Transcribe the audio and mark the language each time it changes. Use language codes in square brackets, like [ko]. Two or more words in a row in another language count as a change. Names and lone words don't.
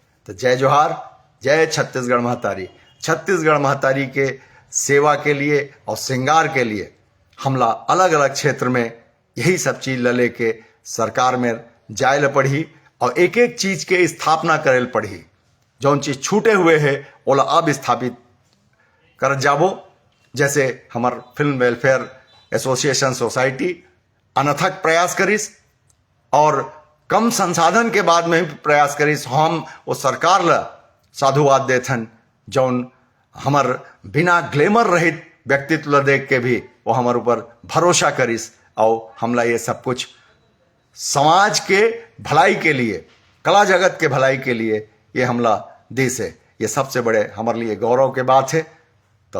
[hne] तो जय जोहार, जय छत्तीसगढ़ महतारी। छत्तीसगढ़ महतारी के सेवा के लिए और श्रृंगार के लिए हमला अलग अलग क्षेत्र में यही सब चीज ल लेके सरकार में जाए ल पड़ी और एक एक चीज के स्थापना करे ल पड़ी। जौन चीज छूटे हुए है ओला अब स्थापित कर जाबो। जैसे हमार फिल्म वेलफेयर एसोसिएशन सोसाइटी अनथक प्रयास करिस और कम संसाधन के बाद में भी प्रयास करिस। हम वो सरकार ला साधुवाद देथन जौन हमार बिना ग्लैमर रहित व्यक्तित्व ला देख के भी वो हमार ऊपर भरोसा करिस और हमला ये सब कुछ समाज के भलाई के लिए, कला जगत के भलाई के लिए ये हमला दी से, ये सबसे बड़े हमारे लिए गौरव के बात है।